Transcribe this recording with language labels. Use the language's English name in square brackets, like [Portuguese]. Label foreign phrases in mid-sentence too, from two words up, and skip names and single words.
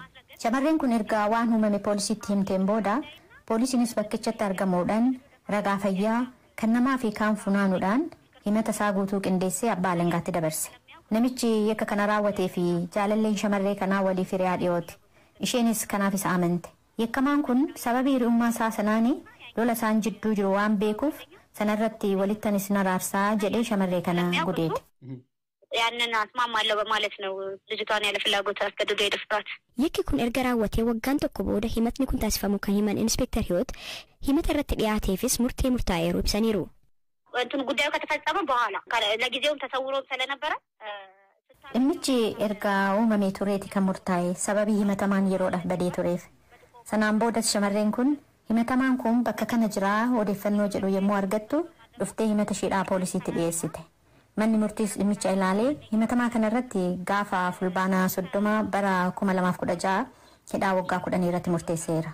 [Oromo] Shamarreen kun erga waan uumame poolisiitti himteen booda poolisiinis bakkichatti argamuudhaan ragaa fayyaa kan namaa fi kaan funaanuudhaan himata isaa guutuu qindeessee abbaa alangaatti dabarse. Namichi yakka kana raawwatee fi jaalalleen shamarree kanaa waliif hiriyaa dhiyooti. Isheenis kanaaf isa amante. Yakkamaan kun sababii hiriyummaa isaa sanaanii lola isaan jidduu jiru waan beekuuf sanarratti walittanis naraarsaa jedhee shamarree kana gudeede. [Amharic] ያንን አስማማለሁ በማለት ነው ልጅቷን ያለ ፍላጎት አስገድዶ የደፈራት። [Oromo] Yakki kun erga raawwatee waggaan tokko booda himatni kun taasifamu kan himan Inspektar Hiyoot himata irratti dhiyaateefis murtee murtaa'eeru ibsaniiru. [Amharic] እንትን ጉዳዩ ከተፈጸመ በኋላ ለጊዜውም ተሰውሮ ስለነበረ [Oromo] dhimmichi erga uumamee tureeti kan murtaa'e sababii himatamaan yeroodhaaf badee tureef. Sanaan boodas shamarreen kun himatamaan kun bakka kana jiraa odeeffannoo jedhu yommuu argattu dhuftee himata isheedhaa poolisiitti dhiyeessite. Manni murtiis dhimmicha ilaalee himatamaa kanarratti gaafa fulbaanaa 30 bara 2016 hidhaa waggaa 10 irratti murteesseera.